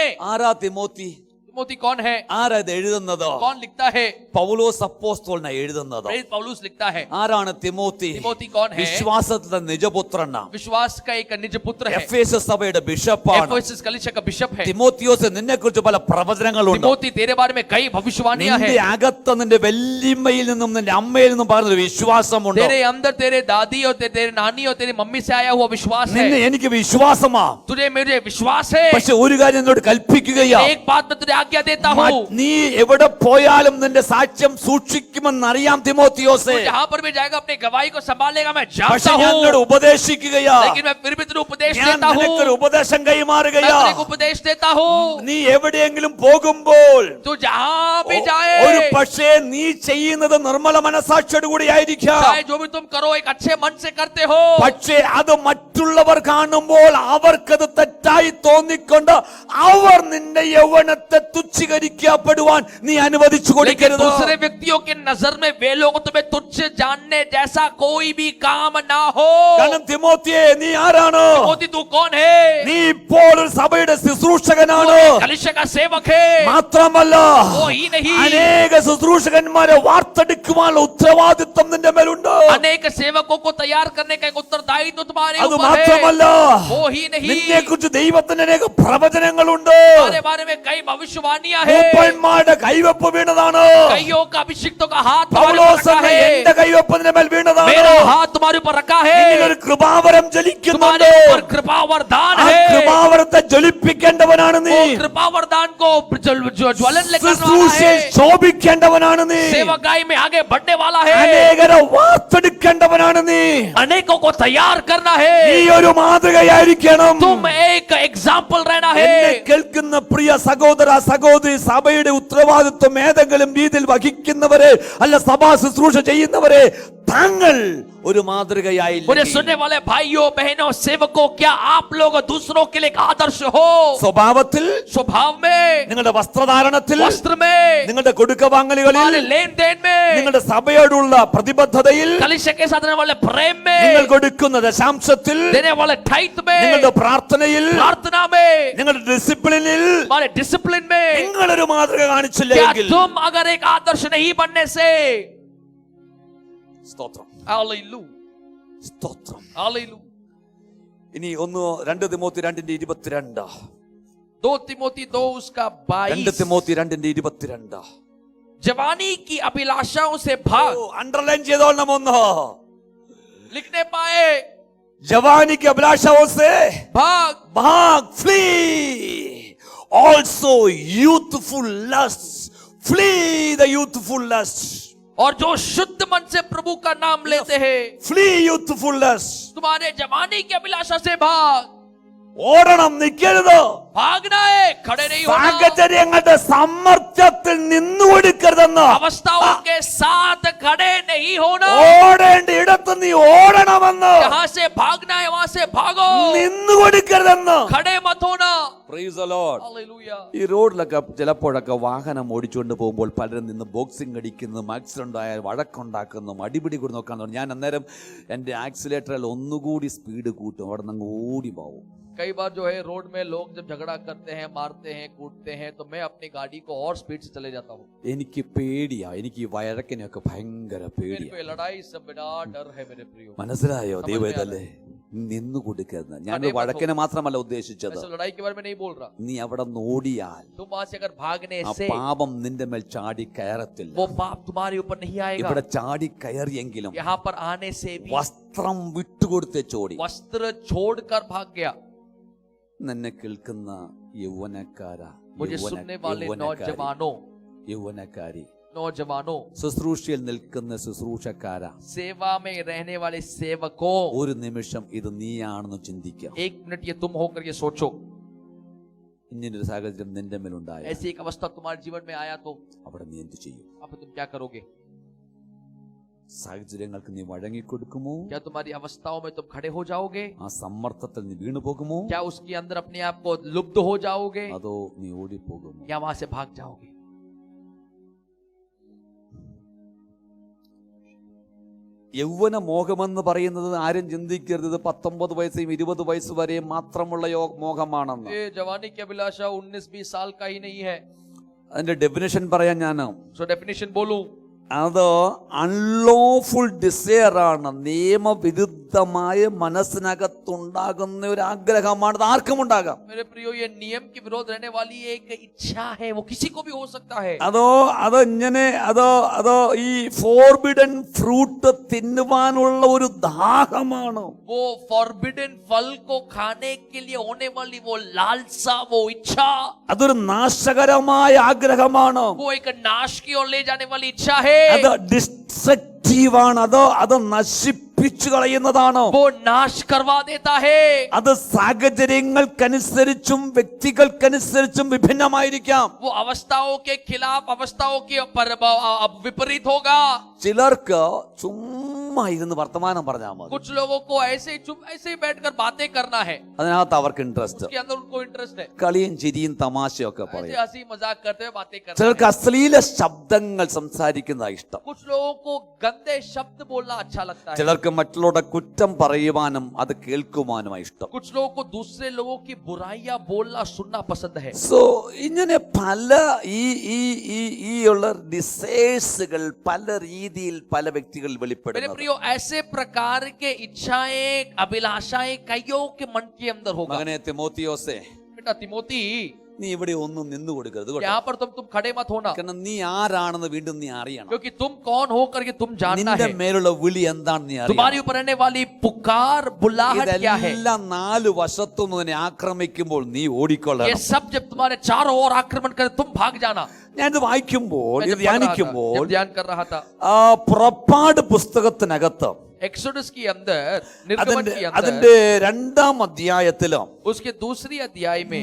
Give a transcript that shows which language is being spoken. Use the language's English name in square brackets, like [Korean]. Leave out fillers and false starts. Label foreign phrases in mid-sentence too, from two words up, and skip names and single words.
[Malayalam] ആരാ തിമോത്തി? [Hindi] तिमोथी कौन है? [Malayalam] ആരാ ഇത് എഴുതുന്നത്? [Hindi] कौन लिखता है? [Malayalam] പൗലോസ് അപ്പോസ്തലനാണ് എഴുതുന്നത്. [Hindi] प्रेरित पौलुस लिखता है. [Malayalam] ആരാണ് തിമോത്തി? [Hindi] तिमोथी कौन है? [Malayalam] വിശ്വാസത്തിന്റെ നിജപുത്രനാണ്. [Hindi] विश्वास का एक निज पुत्र है. [Malayalam] എഫേസസ് സഭയുടെ ബിഷപ്പാണ്. [Hindi] एफेसस कलीसिया का बिशप है. [Malayalam] തിമോത്തിയോസ്, നിന്നെ കുറിച്ച് പല പ്രവചനങ്ങളുണ്ട്. [Hindi] तिमोथी तेरे बारे में कई भविष्यवाणियां हैं. [Malayalam] നിന്റെ അകത്ത് നിന്റെ വല്യമ്മയിൽ നിന്നും നിന്റെ അമ്മയിൽ നിന്നും പറയുന്ന ഒരു വിശ്വാസമുണ്ട്. [Hindi] तेरे अंदर तेरे दादी और तेरे नानी और तेरी मम्मी से आया हुआ विश्वास है. [Malayalam] നിന്നെ എനിക്ക് വിശ്വാസമാ. [Hindi] तुझे मेरे विश्वास है. [Malayalam] പക്ഷെ ഒരു കാര്യം എന്നോട് കൽപ്പിക്കുകയാ, [Hindi] एक बात मैं तुझे आज्ञा देता हूँ. [Malayalam] നീ എവിടെ പോയാലും നിന്റെ സാക്ഷ്യം സൂക്ഷിക്കുമെന്നറിയാം തിമോത്തിയോസേ. [Hindi] तू जहाँ पर भी जाएगा अपनी गवाही को संभालेगा, मैं [Malayalam] പക്ഷെ [Hindi] जानता [Malayalam] ഞാൻ [Hindi] हूँ. [Malayalam] നിന്നോട് ഉപദേശിക്കുകയാ, [Hindi] लेकिन मैं फिर भी तुझे उपदेश [Malayalam] ഞാൻ [Hindi] देता हूँ. [Malayalam] നിനക്കൊരു ഉപദേശം [Hindi] मैं [Malayalam] കൈമാറുകയാ. [Hindi] तुझे एक उपदेश देता हूँ. [Malayalam] നീ എവിടെയെങ്കിലും പോകുമ്പോൾ [Hindi] तू जहाँ भी जाए, [Malayalam] ഒരു പക്ഷേ നീ ചെയ്യുന്നത് നിർമ്മല മനസാക്ഷിയോട് കൂടി ആയിരിക്കാം. [Hindi] चाहे जो भी तुम करो एक अच्छे मन से करते हो, [Malayalam] പക്ഷേ അത് മറ്റുള്ളവർ കാണുമ്പോൾ അവർക്കത് തെറ്റായി തോന്നിക്കൊണ്ട് അവർ നിന്റെ യൗവനത്തെ തുച്ഛീകരിക്കപ്പെടുവാൻ നീ അനുവദിച്ചു [Hindi] लेकिन [Malayalam] കൊടുക്കരുത്. [Hindi] दूसरे व्यक्तियों के नजर में वे लोग तुम्हें तुच्छ जानने जैसा कोई भी काम ना हो. [Malayalam] കാരണം തിമോത്തിയെ, നീ ആരാണ്? [Hindi] तिमोथी तू कौन है? [Malayalam] നീ ഇപ്പോൾ ഒരു സഭയുടെ ശുശ്രൂഷകനാണ്. [Hindi] कलीसिया का सेवक है. [Malayalam] മാത്രമല്ല, [Hindi] वो ही नहीं, [Malayalam] അനേക ശുശ്രൂഷകന്മാരെ വാർത്തെടുക്കുവാനുള്ള ഉത്തരവാദിത്വം നിന്റെ മേലുണ്ട്. [Hindi] अनेक सेवकों को तैयार करने का एक उत्तरदायित्व तुम्हारे [Malayalam] അത് [Hindi] ऊपर है. [Malayalam] മാത്രമല്ല, [Hindi] वो ही नहीं, [Malayalam] നിന്നെ കുറിച്ച് ദൈവത്തിന്റെ അനേക പ്രവചനങ്ങളുണ്ട്. [Hindi] तुम्हारे बारे में कई भविष्य भविष्यवाणियां है, [Malayalam] മൂപ്പന്മാരുടെ കൈവെപ്പ് വീണതാണ്. [Hindi] कईयों का अभिषिक्तों का हाथ तुम्हारे ऊपर [Malayalam] പൗലോസ് [Hindi] रखा है, [Malayalam] എന്റെ കൈവെപ്പതിന്റെ മേൽ വീണതാണ്. [Hindi] मेरा हाथ तुम्हारे ऊपर रखा है, [Malayalam] ഒരു കൃപാവരം ജ്വലിക്കുന്നുണ്ട്. [Hindi] तुम्हारे ऊपर कृपा वरदान [Malayalam] ആ [Hindi] है, [Malayalam] കൃപാവരത്തെ ജ്വലിപ്പിക്കേണ്ടവനാണ് നീ. [Hindi] वो कृपा वरदान को ज्वलन लेकर वाला [Malayalam] ശുശ്രൂഷയെ [Hindi] है, [Malayalam] ശോഭിക്കേണ്ടവനാണ് നീ. [Hindi] सेवकाई में आगे बढ़ने वाला है, [Malayalam] അനേകരെ വാർത്തെടുക്കേണ്ടവനാണ് നീ. [Hindi] अनेकों को तैयार करना है, [Malayalam] നീ ഒരു മാതൃകയായിരിക്കണം. [Hindi] तुम एक एग्जाम्पल रहना [Malayalam] എന്നെ [Hindi] है। [Malayalam] കേൾക്കുന്ന പ്രിയ സഹോദര സഹോദരി, സഭയുടെ ഉത്തരവാദിത്വം ഏതെങ്കിലും രീതിയിൽ വഹിക്കുന്നവരെ അല്ല സഭാ ശുശ്രൂഷ ചെയ്യുന്നവരെ, താങ്കൾ ഒരു മാതൃകയായി. [Hindi] मुझे सुनने वाले भाइयों बहनों सेवकों, क्या आप लोग दूसरों के लिए एक आदर्श हो? [Malayalam] സ്വഭാവത്തിൽ, [Hindi] स्वभाव में, [Malayalam] നിങ്ങളുടെ വസ്ത്രധാരണത്തിൽ, [Hindi] वस्त्र में, [Malayalam] നിങ്ങളുടെ കൊടുക്കവാങ്ങലുകളിൽ, [Hindi] हमारे लेन देन में, [Malayalam] നിങ്ങളുടെ സഭയോടുള്ള പ്രതിബദ്ധതയിൽ, [Hindi] कलीसिया के साथ रहने वाले प्रेम में, [Malayalam] നിങ്ങൾ കൊടുക്കുന്ന ദശാംശത്തിൽ, [Hindi] देने वाले टाइट में, [Malayalam] നിങ്ങളുടെ പ്രാർത്ഥനയിൽ, [Hindi] प्रार्थना में, [Malayalam] നിങ്ങളുടെ ഡിസിപ്ലിനിൽ [Hindi] हमारे डिसिप्लिन में, [Malayalam] നിങ്ങളൊരു മാതൃക [Hindi] क्या [Malayalam] കാണിച്ചില്ലെങ്കിൽ [Hindi] तुम अगर एक आदर्श नहीं बनने से, [Malayalam] സ്തോത്രം [Hindi] हालेलुया [Malayalam] സ്തോത്രം. [Hindi] हालेलुया। [Malayalam] ഇനി 2 തിമോത്തി 2:22, [Hindi] 2 तिमोथी 2 उसका 2 22, [Malayalam] തിമോത്തി 2:22. [Hindi] जवानी की अभिलाषाओं से भाग, [Malayalam] അണ്ടർലൈൻ ചെയ്തോളണം ഒന്ന്. [Hindi] लिखने पाए, जवानी की अभिलाषाओं से भाग, [English] ഭാഗ്, ഫ്ലീ. also youthful lust, flee the youthful lust. [Hindi] और जो शुद्ध मन से प्रभु का नाम लेते हैं, [English] flee youthful lust. [Hindi] तुम्हारे जवानी की अभिलाषा से भाग, [Malayalam] ഓടണം, നിൽക്കരുത്. [Hindi] भागना है, खड़े नहीं होना, [Malayalam] സാഹചര്യങ്ങളുടെ സമ്മർദ്ദത്തിൽ നിന്നുകൊടുക്കരുതെന്ന്. [Hindi] अवस्थाओं के साथ खड़े नहीं होना, [Malayalam] ഓടേണ്ട ഇടത്ത് നീ ഓടണമെന്ന്. [Hindi] जहां से भागना है वहां से भागो, [Malayalam] നിന്നുകൊടുക്കരുതെന്ന്. [Hindi] खड़े मत होना। [English] Praise the Lord. [Hindi] हालेलुया। [Malayalam] ഈ റോഡിലൊക്കെ ചിലപ്പോഴൊക്കെ വാഹനം ഓടിച്ചുകൊണ്ട് പോകുമ്പോൾ പലരും നിന്ന് ബോക്സിംഗ് അടിക്കുന്നതും ആക്സിഡന്റ് ആയാൽ വഴക്കുണ്ടാക്കുന്നതും അടിപിടി കൂടി നോക്കാൻ തുടങ്ങി. ഞാൻ അന്നേരം എൻ്റെ ആക്സിലേറ്ററിൽ ഒന്നുകൂടി സ്പീഡ് കൂട്ടും, അവിടെ നിന്ന് ഓടി പോകും. [Hindi] कई बार जो है रोड में लोग जब झगड़ा करते हैं, मारते हैं, कूटते हैं, तो मैं अपनी गाड़ी को और स्पीड से चले जाता हूँ। [Malayalam] എനിക്ക് പേടിയാ, എനിക്ക് ഈ വഴക്കിനെയൊക്കെ ഭയങ്കര [Hindi] मेरे [Malayalam] പേടിയാ. [Hindi] को लड़ाई से बड़ा डर है मेरे प्रियो। [Malayalam] മനസ്സിലായോ ദൈവത്തല്ലേ? നിന്നു കൊടുക്കരുത്. ഞാൻ വഴക്കിനെ മാത്രമല്ല ഉദ്ദേശിച്ചത്. [Hindi] मैं सिर्फ लड़ाई के बारे में नहीं बोल रहा। [Malayalam] നീ അവിടെ ഓടിയാൽ [Hindi] तुम वहां से अगर भागने [Malayalam] ആ [Hindi] से, [Malayalam] പാപം നിന്റെ മേൽ ചാടി കയറത്തില്ല. [Hindi] वो पाप तुम्हारे ऊपर नहीं आएगा। [Malayalam] ഇവിടെ ചാടി കയറിയെങ്കിലും [Hindi] यहाँ पर आने से भी [Malayalam] വസ്ത്രം വിട്ടുകൊടുത്തേ ചോടി. [Hindi] वस्त्र छोड़कर भाग गया। [Malayalam] നിന്നെ കേൾക്കുന്ന യൗവനക്കാരാ, [Hindi] मुझे सुनने वाले नौजवानों, [Malayalam] യൗവനക്കാരി, [Hindi] नौजवानों, [Malayalam] ശുശ്രൂഷയിൽ നിൽക്കുന്ന ശുശ്രൂഷക്കാരാ, [Hindi] सेवा में रहने वाले सेवकों, [Malayalam] ഒരു നിമിഷം ഇത് നീയാണെന്ന് ചിന്തിക്കാം. [Hindi] 1 मिनट ये तुम होकर ये सोचो, [Malayalam] ഇങ്ങനൊരു സാഹചര്യം നിന്റെ മേലുണ്ടായ [Hindi] ऐसी एक अवस्था तुम्हारे जीवन में आया तो [Malayalam] അവിടെ നീ എന്ത് ചെയ്യും? [Hindi] अब तुम क्या करोगे? [Malayalam] സാഹചര്യങ്ങൾക്ക് നീ വഴങ്ങിക്കൊടുക്കുമോ? [Hindi] क्या तुम्हारी अवस्थाओं में तुम खड़े हो जाओगे? [Malayalam] ആ സമ്മർദ്ദത്തിൽ നീ വീണു പോകുമോ? [Hindi] क्या उसके अंदर अपने आप को लुप्त हो जाओगे [Malayalam] അതോ നീ ഓടിപ്പോകുമോ? [Hindi] या वहां से भाग जाओगे? [Malayalam] യൗവന മോഹമെന്ന് പറയുന്നത് ആരും ചിന്തിക്കരുത് 19 വയസ്സും 20 വയസ്സ് വരെയും മാത്രമുള്ള മോഹമാണെന്ന്. [Hindi] ये जवानी की अभिलाषा 19-20 साल का ही नहीं है। [Malayalam] അതിന്റെ ഡെഫിനിഷൻ പറയാൻ ഞാൻ, [Hindi] सो डेफिनेशन बोलूं, [Malayalam] അത് [English] unlawful desire [Malayalam] ആണ്, നിയമവിരുദ്ധമായ മനസ്സിനകത്തുണ്ടാകുന്ന ഒരു ആഗ്രഹമാണ്. അത് ആർക്കും ഉണ്ടാകാം. [Hindi] मेरे प्रियो, ये नियम के विरोध रहने वाली एक इच्छा है, वो किसी को भी हो सकता है। [Malayalam] അതോ ഈ [English] forbidden fruit [Malayalam] തിന്നുവാനുള്ള ഒരു ദാഹമാണ്. [Hindi] वो फॉरबिडन फल को खाने के लिए होने वाली वो लालसा, वो इच्छा, [Malayalam] അതൊരു നാശകരമായ ആഗ്രഹമാണ്. [Hindi] वो एक नाश की ओर ले जाने वाली इच्छा है। [Malayalam] അത് ഡിസ്ട്രക്റ്റീവ് ആണ്. അത് നശിപ്പിച്ചു കളയുന്നതാണ്. [Hindi] वो नाश करवा देता है। [Malayalam] അത് സാഹചര്യങ്ങൾക്കനുസരിച്ചും വ്യക്തികൾക്കനുസരിച്ചും വിഭിന്നമായിരിക്കാം. [Hindi] वो अवस्थाओं के खिलाफ, अवस्थाओं के विपरीत होगा। [Malayalam] ചിലർക്ക് ചുമ്മാ ഇരുന്ന് വർത്തമാനം പറഞ്ഞാൽ മതി. [Hindi] कुछ लोगों को ऐसे ही बैठकर बातें करना है, [Malayalam] അതിനകത്ത് അവർക്ക് ഇൻട്രസ്റ്റ്. [Hindi] उसके अंदर उनको इंटरेस्ट है। [Malayalam] കളിയും ചിരിയും തമാശയൊക്കെ [Hindi] ऐसे [Malayalam] പറയും. [Hindi] हंसी मजाक करते हुए बातें करना [Malayalam] ചിലർക്ക് [Hindi] है। [Malayalam] അശ്ലീല ശബ്ദങ്ങൾ സംസാരിക്കുന്നതാ ഇഷ്ടം. [Hindi] कुछ लोगों को गंदे शब्द बोलना अच्छा लगता है। [Malayalam] ചിലർക്ക് മറ്റുള്ളവരുടെ കുറ്റം പറയുവാനും അത് കേൾക്കുവാനുമായി ഇഷ്ടം. [Hindi] कुछ लोगों को दूसरे लोगों की बुराइयां बोलना सुनना पसंद है। [Malayalam] സോ ഇങ്ങനെ പല ഈ ഉള്ള ഡിസൈഴ്സുകൾ പല രീതിയിൽ പല വ്യക്തികൾ [Hindi] मेरे [Malayalam] വെളിപ്പെടുന്നു. [Hindi] प्रियो, ऐसे प्रकार के इच्छाएं, अभिलाषाएं कईयों के मन के अंदर होगा। [Malayalam] മകനെ തിമോത്തിയോസേ, [Hindi] बेटा तिमोथी, [Malayalam] നീ ഇവിടെ ഒന്നും നിന്നു കൊടുക്കരുത് കേട്ടോ. [Hindi] यहाँ पर तुम खड़े मत होना, [Malayalam] കാരണം നീ ആരാണെന്ന് വീണ്ടും നീ അറിയണം. [Hindi] क्योंकि तुम कौन हो करके तुम जानना [Malayalam] നിന്റെ [Hindi] है. [Malayalam] മേലുള്ള വിളി എന്താണെന്ന് നീ അറിയണം. [Hindi] तुम्हारे ऊपर रहने वाली पुकार बुलाहट क्या है. [Malayalam] ഇതെല്ലാം നാല് വശത്തുനിന്ന് നിന്നെ ആക്രമിക്കുമ്പോൾ നീ [Hindi] ये [Malayalam] ഓടിക്കൊള്ളണം. [Hindi] सब जब तुम्हारे चारों ओर आक्रमण करे तुम भाग जाना. [Malayalam] ഞാനിത് വായിക്കുമ്പോൾ [Hindi] मैं [Malayalam] ഇത് [Hindi] जब पढ़ रहा था, [Malayalam] ധ്യാനിക്കുമ്പോൾ [Hindi] जब ध्यान कर रहा था, [Malayalam] പുറപ്പാട് പുസ്തകത്തിനകത്ത് [Hindi] एक्सोडस के अंदर, निर्गमन के अंदर, [Malayalam] അതിന്റെ 2-ാം അധ്യായത്തിലും [Hindi] उसके दूसरी अध्याय में